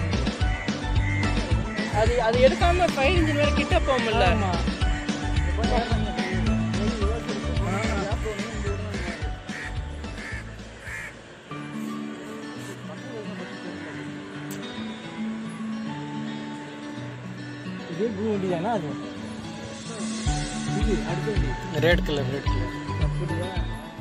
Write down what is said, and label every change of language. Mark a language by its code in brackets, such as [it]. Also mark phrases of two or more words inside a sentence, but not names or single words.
[ta] அது எடுக்காம [en] fire engine [ta] வேற கிட்ட போகல ஆமா [hi] ये गुंडी है ना आज ये [en] red colour